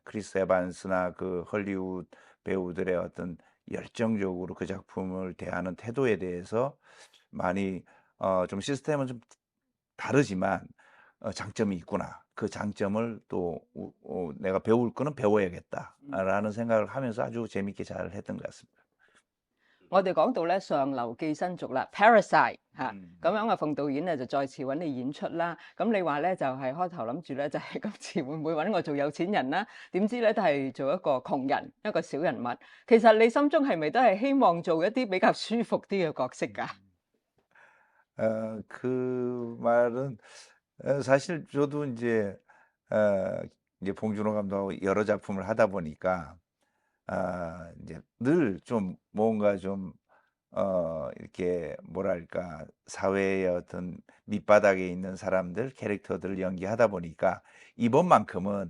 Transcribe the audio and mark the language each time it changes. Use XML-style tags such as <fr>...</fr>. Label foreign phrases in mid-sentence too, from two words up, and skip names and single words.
<ko>크리스 에반스나 헐리우드 배우들의 어떤 열정적으로 그 작품을 대하는 태도에 대해서 많이 좀 시스템은 좀 다르지만 '장점이 있구나. 그 장점을 또 '내가 배울 거는 배워야겠다.'라는 생각을 하면서 아주 재밌게 잘 했던 것 같습니다.</ko> <yue>我哋講到咧上流寄生族啦，Parasite 嚇，咁 음. 樣啊馮導演就再次揾你演出啦。咁你話咧就係開頭諗住咧就係今次會唔會揾我做有錢人啦？點知咧都係做一個窮人，一個小人物。其實你心中係咪都係希望做一啲比較舒服啲嘅角色㗎？</yue> <ko>그 말은 사실 저도 인제 어 이제 봉준호 감독하고 여러 작품을 하다 보니까 이제 늘 좀 뭔가 좀 이렇게 뭐랄까 사회의 어떤 밑바닥에 있는 사람들 캐릭터들을 연기하다 보니까 이번만큼은</ko>